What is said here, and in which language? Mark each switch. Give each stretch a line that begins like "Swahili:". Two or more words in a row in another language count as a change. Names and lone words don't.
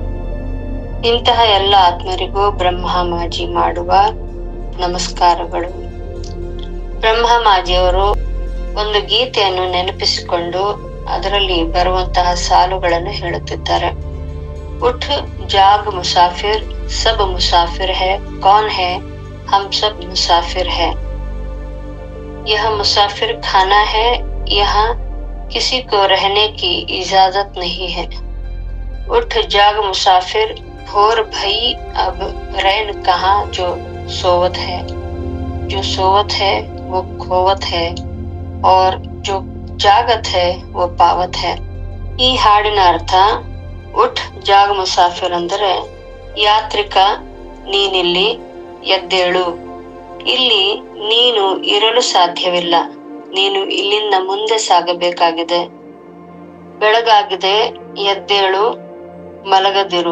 Kannada: ಇಂತಹ ಎಲ್ಲ ಆತ್ಮರಿಗೂ ಬ್ರಹ್ಮಮಾಜಿ ಮಾಡುವ ನಮಸ್ಕಾರಗಳು. ಬ್ರಹ್ಮಮಾಜಿಯವರು ಒಂದು ಗೀತೆಯನ್ನು ನೆನಪಿಸಿಕೊಂಡು ಅದರಲ್ಲಿ ಬರುವಂತಹ ಸಾಲುಗಳನ್ನು ಹೇಳುತ್ತಿದ್ದಾರೆ.
Hindi: उठ जाग मुसाफिर, सब मुसाफिर है, कौन है, हम सब मुसाफिर है. यह मुसाफिर खाना है, यहाँ किसी को रहने की इजाजत नहीं है. उठ जाग मुसाफिर, भोर भई अब रैन कहाँ जो सोवत है. जो सोवत है वो खोवत है और जो जागत है वो पावत है.
Kannada: ಈ ಹಾಡಿನ ಅರ್ಥ
Hindi: उठ जाग मुसाफिर
Kannada: ಅಂದರೆ ಯಾತ್ರಿಕ ನೀನಿಲ್ಲಿ ಎದ್ದೇಳು, ಇಲ್ಲಿ ನೀನು ಇರಲು ಸಾಧ್ಯವಿಲ್ಲ, ನೀನು ಇಲ್ಲಿಂದ ಮುಂದೆ ಸಾಗಬೇಕಾಗಿದೆ. ಬೆಳಗಾಗಿದೆ, ಎದ್ದೇಳು, ಮಲಗದಿರು.